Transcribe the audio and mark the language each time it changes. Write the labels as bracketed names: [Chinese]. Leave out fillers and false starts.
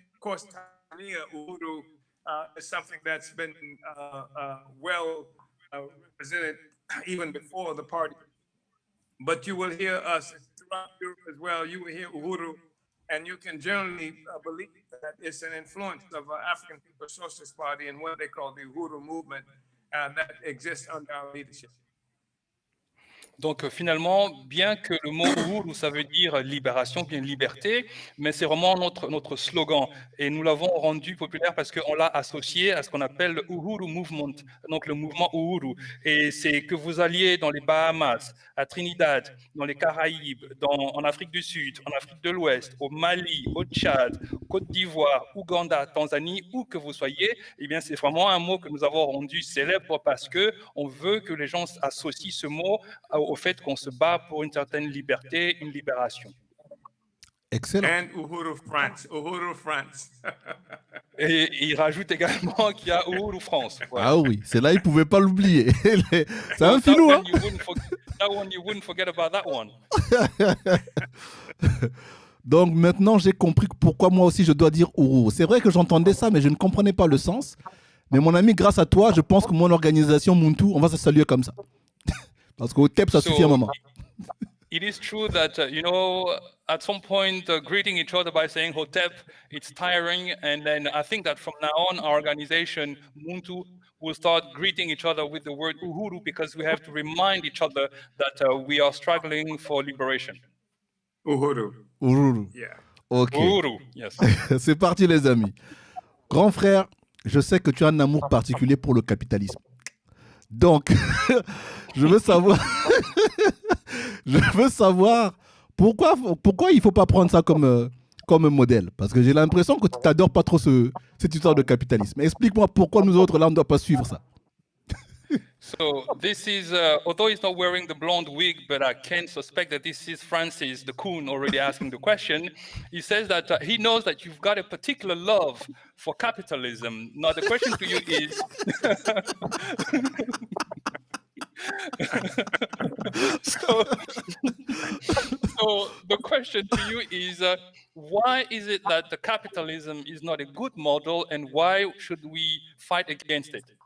[English] Of course, Tanzania, Uhuru is something that's been well represented even before the party. But you will hear us throughout Europe as well. You will hear Uhuru, and you can generally believe that it's an influence of African People's Socialist Party and what they call the Uhuru movement that exists under our leadership. [French] Donc finalement, bien que le mot Uhuru, ça veut dire libération, bien liberté, mais c'est vraiment notre slogan. Et nous l'avons rendu populaire parce qu'on l'a associé à ce qu'on appelle le Uhuru Movement, donc le mouvement Uhuru. Et c'est que vous alliez dans les Bahamas, à Trinidad, dans les Caraïbes, en Afrique du Sud, en Afrique de l'Ouest, au Mali, au Tchad, Côte d'Ivoire, Ouganda, Tanzanie, où que vous soyez, eh bien c'est vraiment un mot que nous avons rendu célèbre parce qu'on veut que les gens associent ce mot au fait qu'on se bat pour une certaine liberté, une libération. Excellent. [English] And Uhuru France, Uhuru France. [French] Et il rajoute également qu'il y a Uhuru France. Voilà. Ah oui, c'est là, il ne pouvait pas l'oublier. C'est un filou, hein? [English] That one, you wouldn't forget about that one. [French] Donc maintenant, j'ai compris pourquoi moi aussi je dois dire Uhuru. C'est vrai que j'entendais ça, mais je ne comprenais pas le sens. Mais mon ami, grâce à toi, je pense que mon organisation Muntu, on va se saluer comme ça. Parce qu'au TEP, ça suffit un moment. [English] It is true that, at some point, greeting each other by saying Hotep, it's tiring. And then I think that from now on, our organization, Muntu, will start greeting each other with the word Uhuru because we have to remind each other that we are struggling for liberation. [Swahili] Uhuru. Uhuru. [English] Yeah. Ok. Uhuru, yes. [French] C'est parti, les amis. Grand frère, je sais que tu as un amour particulier pour le capitalisme. Donc, je veux savoir, pourquoi il ne faut pas prendre ça comme modèle. Parce que j'ai l'impression que tu n'adores pas trop cette histoire de capitalisme. Explique-moi pourquoi nous autres, là, on ne doit pas suivre ça. [English] So this is, although he's not wearing the blonde wig, but I can suspect that this is Francis, the coon, already asking the question. He says that he knows that you've got a particular love for capitalism. Now the question to you is, so the question to you is, why is it that the capitalism is not a good model, and why should we fight against it?